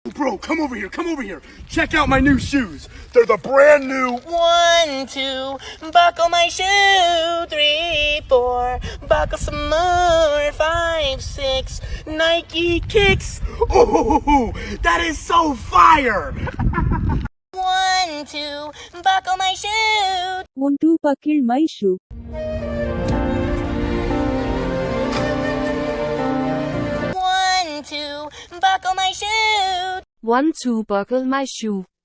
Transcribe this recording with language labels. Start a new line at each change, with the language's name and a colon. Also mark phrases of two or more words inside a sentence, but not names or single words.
English: bro, come over here, come over here. Check out my new shoes. They're the brand new. 1, 2, buckle my shoe. 3, 4, buckle some more. 5, 6, Nike kicks. Oh, that is so fire. 1, 2, buckle my shoe. Want to buckle my shoe. 1, 2, buckle my shoe. Want to buckle my shoe.